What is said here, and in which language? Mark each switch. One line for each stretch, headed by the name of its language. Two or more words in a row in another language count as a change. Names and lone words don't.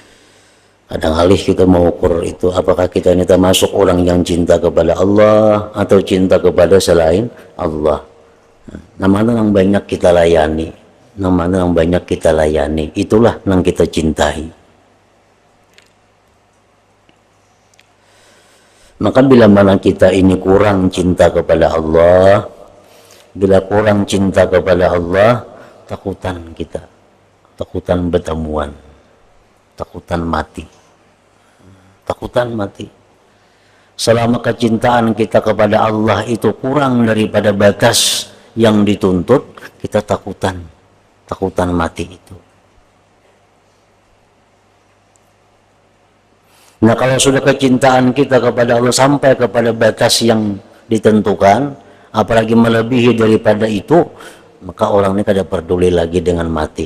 Indonesian: Jadi Kadang alih kita mengukur itu, apakah kita ini termasuk orang yang cinta kepada Allah atau cinta kepada selain Allah. Nah, mana yang banyak kita layani, mana yang banyak kita layani, itulah yang kita cintai. Maka bila mana kita ini kurang cinta kepada Allah, bila kurang cinta kepada Allah, takutan kita, takutan bertemuan, takutan mati. Takutan mati. Selama kecintaan kita kepada Allah itu kurang daripada batas yang dituntut, kita takutan mati itu. Nah, kalau sudah kecintaan kita kepada Allah sampai kepada batas yang ditentukan, apalagi melebihi daripada itu, maka orang ini kada peduli lagi dengan mati.